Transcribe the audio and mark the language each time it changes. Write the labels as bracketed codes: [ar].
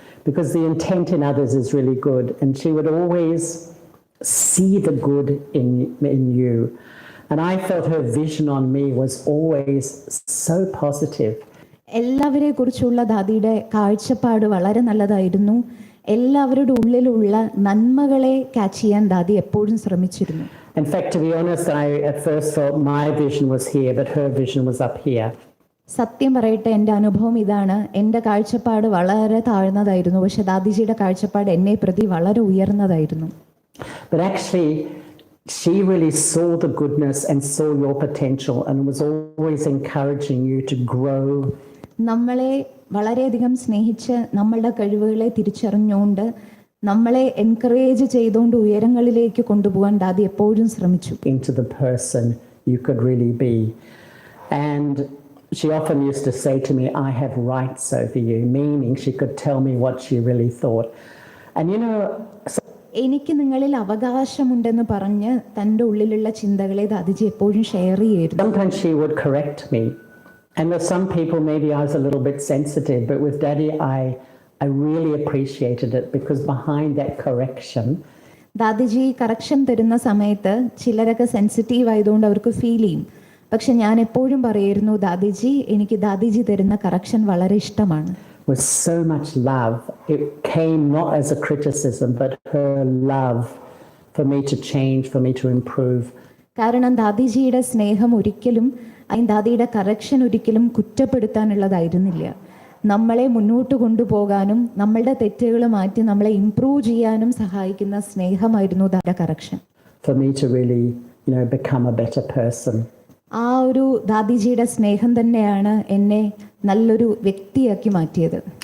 [en] because the intent in others is really good, and she would always see the good in you. And I felt her vision on me was always so positive. [ml] എല്ലാവരെ കുറിച്ചുള്ള ദാദിയുടെ കാഴ്ചപ്പാട് വളരെ നല്ലതായിരുന്നു. എല്ലാവരുടെ ഉള്ളിലുള്ള നന്മകളെ catch ചെയ്യാൻ ദാദി എപ്പോഴും ശ്രമിച്ചിരുന്നു. [en] In fact, to be honest, I at first thought my vision was here, but her vision was up here. [ml] സത്യം പറയട്ടെ, എൻ്റെ അനുഭവം ഇതാണ്. എൻ്റെ കാഴ്ചപ്പാട് വളരെ താഴ്ന്നതായിരുന്നു, പക്ഷെ ദാദിജിയുടെ കാഴ്ചപ്പാട് എന്നെ പ്രതി വളരെ ഉയർന്നതായിരുന്നു. [en] But actually, she really saw the goodness and saw your potential and was always encouraging you to grow. [ml] നമ്മളെ വളരെയധികം സ്നേഹിച്ച് നമ്മളുടെ കഴിവുകളെ തിരിച്ചറിഞ്ഞുകൊണ്ട് നമ്മളെ എൻകറേജ് ചെയ്തുകൊണ്ട് ഉയരങ്ങളിലേക്ക് കൊണ്ടുപോകാൻ ദാദി എപ്പോഴും ശ്രമിച്ചു. [en] Into the person you could really be. And she often used to say to me, I have rights over you, meaning she could tell me what she really thought. And you know, [ml] എനിക്ക് നിങ്ങളിൽ അവകാശമുണ്ടെന്ന് പറഞ്ഞ് തൻ്റെ ഉള്ളിലുള്ള ചിന്തകളെ ദാദിജി എപ്പോഴും share ചെയ്യായിരുന്നു. [en] sometimes she would correct me. And with some people, maybe I was a little bit sensitive, but with Daddy, I really appreciated it because behind that correction, [ml] ദാദിജി correction തരുന്ന സമയത്ത് ചിലരൊക്കെ സെൻസിറ്റീവ് ആയതുകൊണ്ട് അവർക്ക് ഫീൽ ചെയ്യും. പക്ഷെ ഞാൻ എപ്പോഴും പറയായിരുന്നു, ദാദിജി, എനിക്ക് ദാദിജി തരുന്ന കറക്ഷൻ വളരെ ഇഷ്ടമാണ്. [en] with so much love. It came not as a criticism, but her love for me to change, for me to improve. [ml] കാരണം ദാദിജിയുടെ സ്നേഹം ഒരിക്കലും ദാദിയുടെ കറക്ഷൻ ഒരിക്കലും കുറ്റപ്പെടുത്താനുള്ളതായിരുന്നില്ല. നമ്മളെ മുന്നോട്ട് കൊണ്ടുപോകാനും നമ്മളുടെ തെറ്റുകൾ മാറ്റി നമ്മളെ ഇംപ്രൂവ് ചെയ്യാനും സഹായിക്കുന്ന സ്നേഹമായിരുന്നു ദാദിയുടെ correction. [en] For me to really, become a better person. [ml] ആ ഒരു ദാദിജിയുടെ സ്നേഹം തന്നെയാണ് എന്നെ നല്ലൊരു വ്യക്തിയാക്കി മാറ്റിയത്.